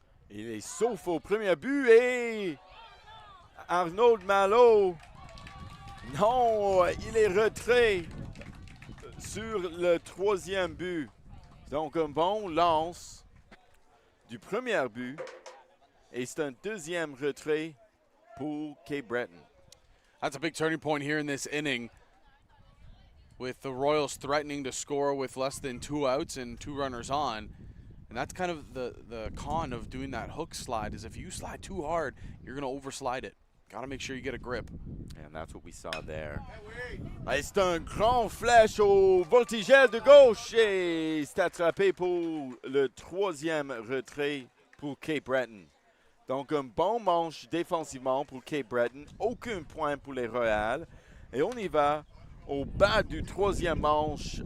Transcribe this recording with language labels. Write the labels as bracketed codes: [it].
[fr] Il est sauf au premier but et Arnaud Malo. Non, il est retrait sur le troisième but. Donc un bon lance du premier but. Et c'est un deuxième retrait pour Cape Breton. [en] That's a big turning point here in this inning, with the Royals threatening to score with less than 2 outs and 2 runners on. And that's kind of the con of doing that hook slide, is if you slide too hard, you're going to overslide it. Got to make sure you get a grip. And that's what we saw there. [fr] Et c'est un grand flash au voltigeur de gauche et c'est attrapé pour le troisième retrait pour Cape Breton. Donc un bon manche défensivement pour Cape Breton. Aucun point pour les Royals. Et on y va au bas du troisième manche.